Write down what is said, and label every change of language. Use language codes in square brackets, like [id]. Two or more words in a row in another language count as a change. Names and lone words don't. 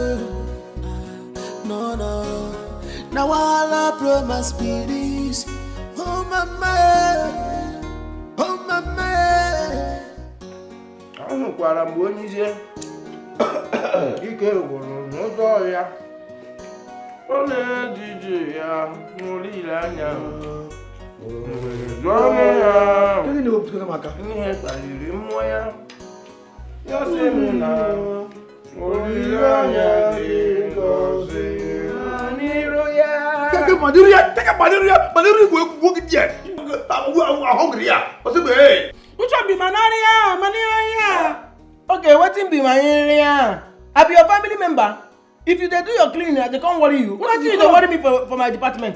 [pcm] No. Now all promise be this. Oh mama, oh mama. [ig] Anụkwara mgbe onye ije ike gwụrụ n'ụzọ ya. Ọ na-ejije ya n'olileanya. Ọnụ ya. Ihe kpaliri mmụọ ya. Ya sị m na olileanya dị ngọzi n'iru ya. [pcm] Take malaria go get. I'm hungry here. What's it be? Which one be malaria? Okay, wetin be malaria? I be your family member. If you dey do your cleaning, I dey come worry you. Why you dey worry me for my department?